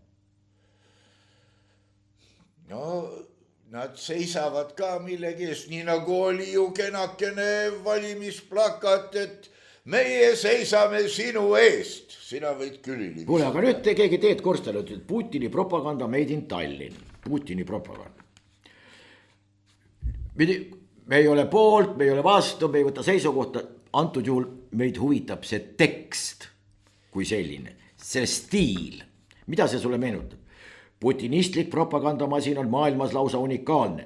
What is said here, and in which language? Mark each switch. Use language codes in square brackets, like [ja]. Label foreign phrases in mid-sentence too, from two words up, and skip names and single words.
[et] No nad seisavad ka millegi eest, nii nagu oli ju kenakene valimisplakat, et meie seisame sinu eest. Sina võid külili. Kuule, aga nüüd keegi Teet Korstal ütleb, Putini propaganda [en] made in Tallinn. [et] Putini propaganda. Me ei ole poolt, me ei ole vastu, me ei võta seisukohta. Antud juhul meid huvitab see tekst kui selline, see stiil. Mida see sulle meenutab? Putinistlik propagandamasin on maailmas lausa unikaalne.